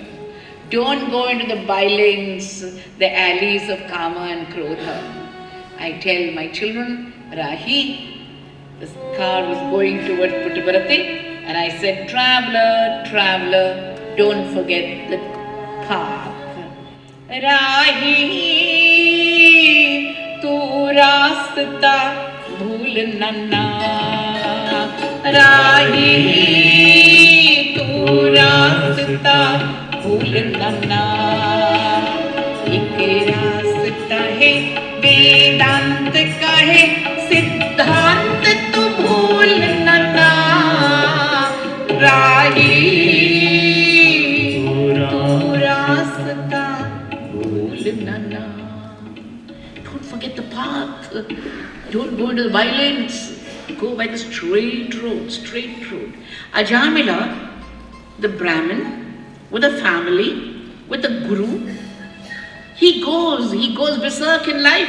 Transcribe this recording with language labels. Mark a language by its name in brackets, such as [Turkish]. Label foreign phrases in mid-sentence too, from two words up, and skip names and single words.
[English] Don't go into the by-lanes, the alleys of Kama and Krodha. I tell my children, Rahi, the car was going towards Puttaparthi, and I said, traveler, traveler, don't forget the path. [Hindi] Rahi, तू रास्ता भूल ना. राही, तू रास्ता भूल ना. इक रास्ता है वेदांत कहे सिद्धांत तू भूल न राही तू रास्ता भूल न. [English] Don't forget the path. Don't go into the by-lanes. Go by the straight road, straight road. Ajamila, the Brahmin, with a family, with a guru, he goes berserk in life.